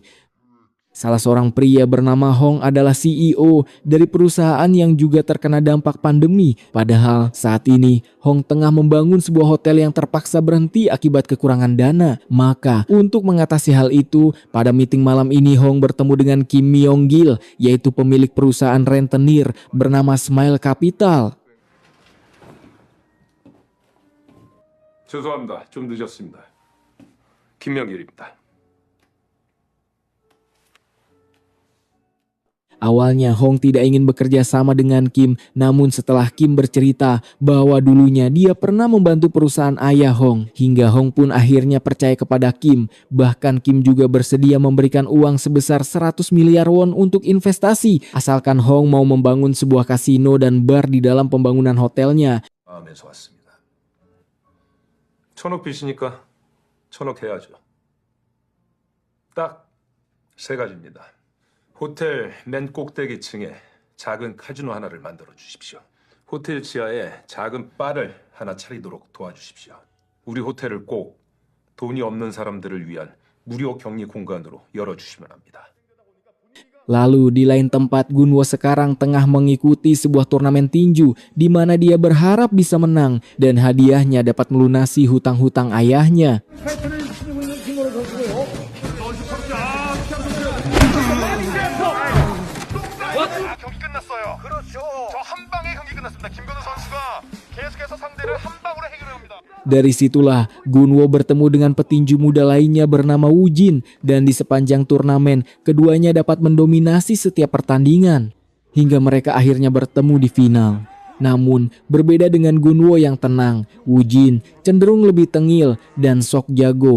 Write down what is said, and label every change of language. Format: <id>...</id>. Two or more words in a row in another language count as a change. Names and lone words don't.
<id>Salah seorang pria bernama Hong adalah CEO dari perusahaan yang juga terkena dampak pandemi. Padahal saat ini Hong tengah membangun sebuah hotel yang terpaksa berhenti akibat kekurangan dana. Maka untuk mengatasi hal itu, pada meeting malam ini Hong bertemu dengan Kim Myong-gil, yaitu pemilik perusahaan rentenir bernama Smile Capital.</id> <ko>죄송합니다. 좀 늦었습니다. 김명길입니다.</ko> <id>Awalnya Hong tidak ingin bekerja sama dengan Kim, namun setelah Kim bercerita bahwa dulunya dia pernah membantu perusahaan ayah Hong, hingga Hong pun akhirnya percaya kepada Kim. Bahkan Kim juga bersedia memberikan uang sebesar 100 miliar won untuk investasi, asalkan Hong mau membangun sebuah kasino dan bar di dalam pembangunan hotelnya.</id> <ko>마음에서 왔습니다. 1,000억 빚이니까 1,000억 해야죠. 딱 세 가지입니다. 호텔 맨 꼭대기층에 작은 카지노 하나를 만들어 주십시오. 호텔 지하에 작은 바를 하나 차리도록 도와주십시오. 우리 호텔을 꼭 돈이 없는 사람들을 위한 무료 격리 공간으로 열어주시면 합니다.</ko> <id>Lalu di lain tempat, Gun-woo sekarang tengah mengikuti sebuah turnamen tinju di mana dia berharap bisa menang dan hadiahnya dapat melunasi hutang-hutang ayahnya.</id> <ko>경기 끝났어요. 그렇죠. 저 한 방에 경기 끝났습니다. 김건우 선수가 계속해서 상대를 한 방으로 해결합니다.</ko> <id>Dari situlah Gun-woo bertemu dengan petinju muda lainnya bernama Woo Jin, dan di sepanjang turnamen keduanya dapat mendominasi setiap pertandingan hingga mereka akhirnya bertemu di final. Namun berbeda dengan Gun-woo yang tenang, Woo Jin cenderung lebih tengil dan sok jago.</id>